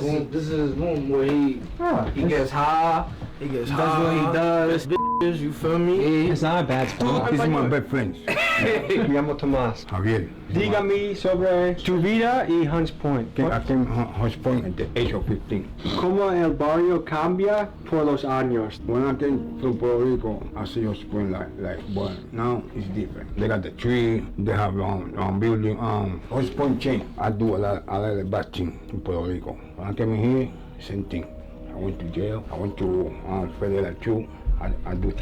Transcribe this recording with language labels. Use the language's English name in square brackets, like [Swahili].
[English] This is his room where he gets high. He gets does what he does. Bitches, you feel me? It's not a bad spot. These are my best friends. [Spanish] Me llamo Tomás. Javier. Dígame sobre tu vida y Hunts Point. [English] I came Hunts Point at the age of 15. [Spanish] ¿Cómo el barrio cambia por los años? [English] When I came to Puerto Rico, I see Hunts Point like well, now it's different. They got the tree, they have building. Hunts Point changed. I do a lot of bad things in Puerto Rico. When I came in here, same thing. I went to jail. I went to federal too. I do time.